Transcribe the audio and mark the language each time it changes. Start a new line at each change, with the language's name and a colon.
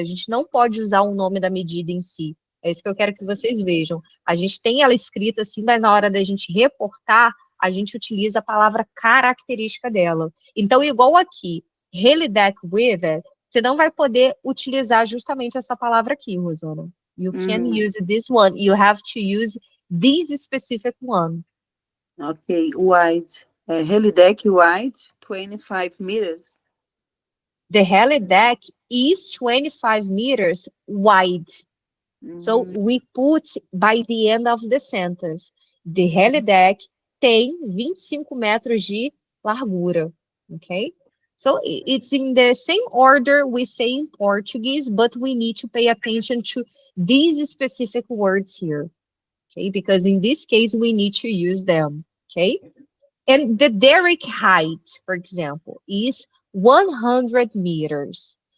Portuguese: A gente não pode usar o nome da medida em si. É isso que eu quero que vocês vejam. A gente tem ela escrita assim, mas na hora da gente reportar, a gente utiliza a palavra característica dela. Então, igual aqui, helideck with, você não vai poder utilizar justamente essa palavra aqui, Rosana.
English: You can use this one. You have to use this specific one. Okay, wide. Helideck wide, 25 meters. The helideck is 25 meters wide. So we put by the end of the sentence.
Portuguese: The helideck tem 25 metros de largura.
English: Okay? So it's in the same order we say in Portuguese, but we need to pay attention to these specific words here. Okay, because in this case, we need to use them, okay? And the derrick height, for example, is 100 meters.